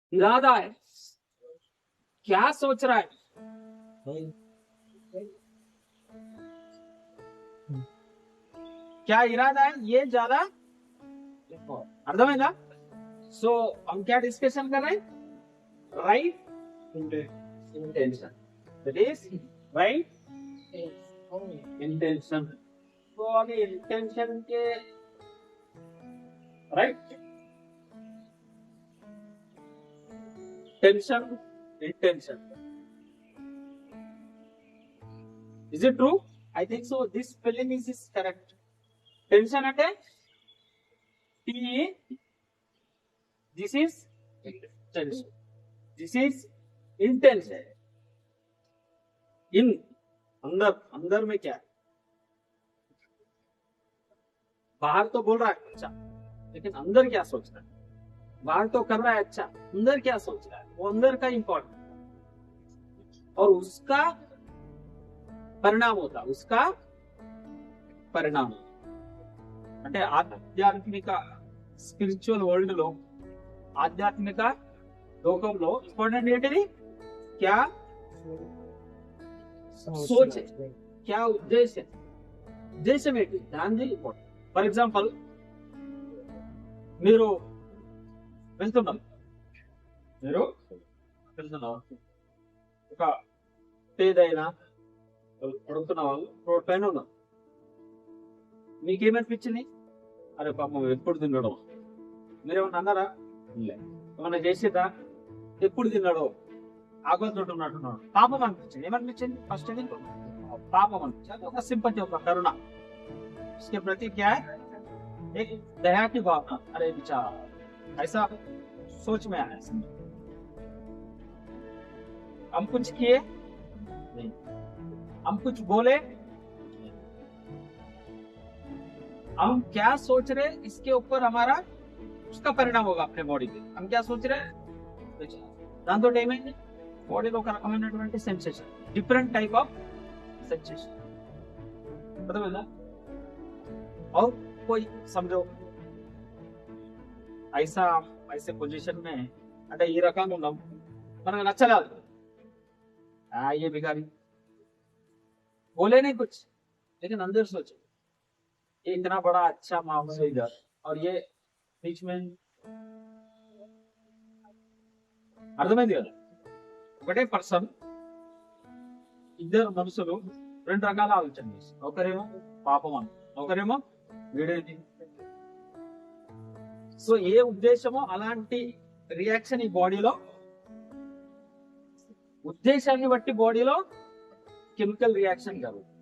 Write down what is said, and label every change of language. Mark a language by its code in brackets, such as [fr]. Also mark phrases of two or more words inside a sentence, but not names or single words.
[hi] इरादा है, क्या सोच रहा है, क्या इरादा है, ये ज्यादा అర్థమైందా? సో हम क्या डिस्कशन कर रहे हैं? [en] right intention, that is right intention. [hi] तो अभी इंटेंशन के [en] right tension intention, is it true? I think so. This spelling is correct. Tension అంటే T, this is tension, this is intention. [hi] In अंदर अंदर में क्या है? बाहर तो बोल रहा है अच्छा, लेकिन अंदर क्या सोच रहा है? बाहर तो कर रहा है अच्छा, अंदर क्या सोच रहा है? वो अंदर का इंपॉर्टेंट और उसका [te] పరిణామం [hi] होता, उसका [te] పరిణామం అంటే ఆధ్యాత్మిక [en] spiritual world [te] లో, ఆధ్యాత్మిక లోకంలో ఇంపార్టెంట్ ఏంటిది? [hi] क्या सोच, [te] క్యా ఉద్దేశం, ఉద్దేశం ఏంటి దాని ఇంపార్టెంట్. [en] for example [te] మీరు వెళ్తున్నారు ఒక పేదైనా అడుగుతున్న వాళ్ళు రోడ్ పైన ఉన్నారు. మీకేమనిపించింది? అరే పాపం ఎప్పుడు తిన్నాడో. మీరేమన్నా అన్నారా? ఏమన్నా చేసేదా? ఎప్పుడు తిన్నాడో, ఆకలితో ఉన్నట్టున్నాడు, పాపం అనిపించింది. ఏమనిపించింది? ఫస్ట్ అది పాపం అనిపించింది. ఒక సింపతి, ఒక కరుణ, [hi] इसके प्रति क्या है? एक दया की भावना. अरे बेचारा, ऐसा सोच में आया. हम कुछ किए नहीं, हम कुछ बोले, हम क्या सोच रहे इसके ऊपर हमारा उसका परिणाम होगा अपने बॉडी पे. हम क्या सोच रहे [te] దాంతో ఏమైంది? బాడీలో ఒక రకమైనటువంటి సెన్సేషన్, [en] different type of sensation. [te] అర్థమైందా? [hi] और कोई समझो ऐसा ऐसे पोजीशन में [te] అంటే ఈ రకంగా ఉన్నాం, మనకు నచ్చలేదు. [hi] ये भिखारी बोले नहीं कुछ, लेकिन अंदर सोचे ये इतना बड़ा अच्छा मामला है इधर, और ये बीच में [te] అర్థమైంది కదా? ఒకటే పర్సన్, ఇద్దరు మనుషులు రెండు రకాల ఆలోచన చేస్తారు. ఒకరేమో పాపం అని, ఒకరేమో వీడేది. సో ఏ ఉద్దేశమో అలాంటి రియాక్షన్ ఈ బాడీలో, ఉద్దేశాన్ని బట్టి బాడీలో [en] chemical reaction [te] జరుగుతుంది.